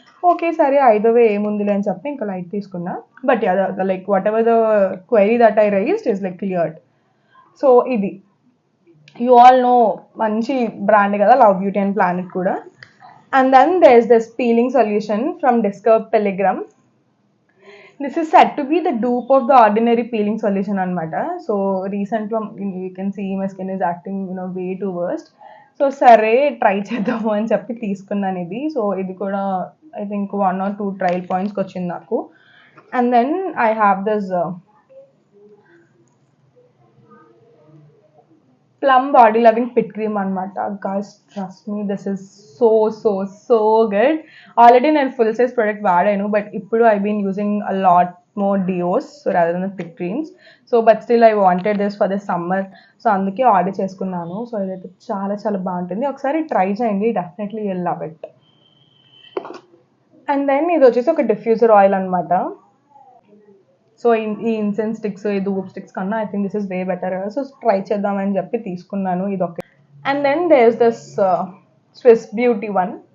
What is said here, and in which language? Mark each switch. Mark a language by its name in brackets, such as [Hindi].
[Telugu] Okay సరే ఐదవే ఏముందిలే అని చెప్పి ఇంకా లైట్ తీసుకున్నా. [English] But like whatever the query that I raised is like cleared. [Telugu] So ఇది [English] you all know, [Telugu] మంచి బ్రాండ్ కదా లవ్ బ్యూటీ అండ్ ప్లానెట్ కూడా. [English] And then there is this peeling solution from Discover Pilgrim. This is said to be the dupe of the ordinary peeling solution anamata. So recently you can see my skin is acting way too worst. [Telugu] So sare try cheddam ani cheppi teeskunnanu idi. So idi kuda [English] I think 1 or 2 trial points [Telugu] ki ochindi naku. [English] And then I have this Plum body loving pit cream anamata. Guys, trust me, this is so good. Already నేను full size product వాడాను, but ఇప్పుడు I've been using a lot more deos so rather than the pit creams. So but still I wanted this for the summer, so [Telugu] అందుకే order చేసుకున్నాను. So ఇదైతే చాలా బాగుంటుంది, ఒకసారి try చేయండి, [English] Definitely you will love it. [Telugu] And then ఇది వచ్చేసి ఒక డిఫ్యూజర్ ఆయిల్ అనమాట. సో ఈ ఇన్సెన్స్ స్టిక్స్, ఈ ధూప్ స్టిక్స్ కన్నా [English] I think this is way better. [Telugu] So try చేద్దామని చెప్పి తీసుకున్నాను ఇది ఒక. [English] And then there is this Swiss beauty one.